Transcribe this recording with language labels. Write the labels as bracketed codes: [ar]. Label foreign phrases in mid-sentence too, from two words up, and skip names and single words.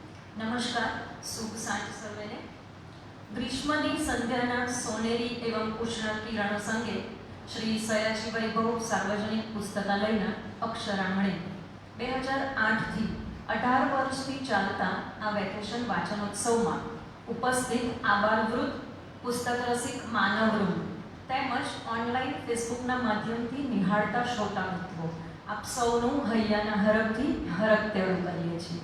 [gu] નમસ્કાર, શુભ સાંજ સર્વેને। ગ્રીષ્મની સંધ્યાના સોનેરી એવં ઉષ્ણ કિરણ સંગે શ્રી સયાજી વૈભવ સાર્વજનિક પુસ્તકાલયના અક્ષરાંગણે 2008 થી 18 વર્ષથી ચાલતા આ વેકેશન વાચનોત્સવમાં ઉપસ્થિત આબાલવૃદ્ધ પુસ્તક રસિક માનવવૃંદ તેમજ ઓનલાઈન ફેસબુકના માધ્યમથી નિહાળતા શ્રોતામિત્રો આપ સૌનું હૈયાના હરખથી હરખતેડું કરીએ છીએ।